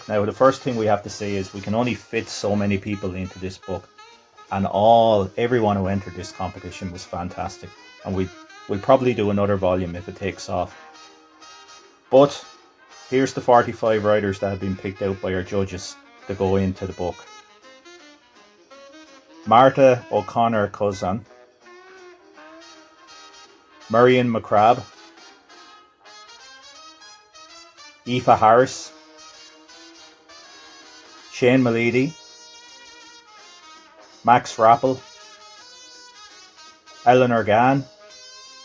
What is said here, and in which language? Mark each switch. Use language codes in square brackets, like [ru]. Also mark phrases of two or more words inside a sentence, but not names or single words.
[en] Now, the first thing we have to say is we can only fit so many people into this book, and everyone who entered this competition was fantastic, and we'll probably do another volume if it takes off. But here's the 45 writers that have been picked out by our judges to go into the book. Martha O'Connor Cousin, Marion McCrabb, Aoife Harris, Shane Malidi, Max Rappel, Eleanor Gann,